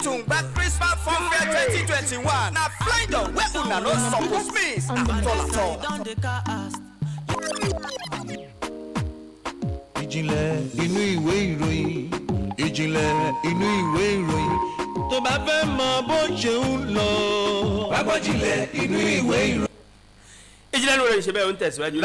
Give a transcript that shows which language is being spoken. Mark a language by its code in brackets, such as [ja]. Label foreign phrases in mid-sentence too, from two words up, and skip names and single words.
[pcm] Tungba Christmas Fun Fair 2021. Na flying dog where una no suppose miss at all. [yo] Ìjìnlẹ̀ inú ìwé ìròyìn. Ìjìnlẹ̀ inú ìwé ìròyìn. Tó bá fẹ́ mọ bó ṣe ń lọ. Wá gbọ́ jìnlẹ̀ inú ìwé ìròyìn. Ìjìnlẹ̀ lórí ìṣẹ̀bẹ̀ ń tẹ̀síwájú.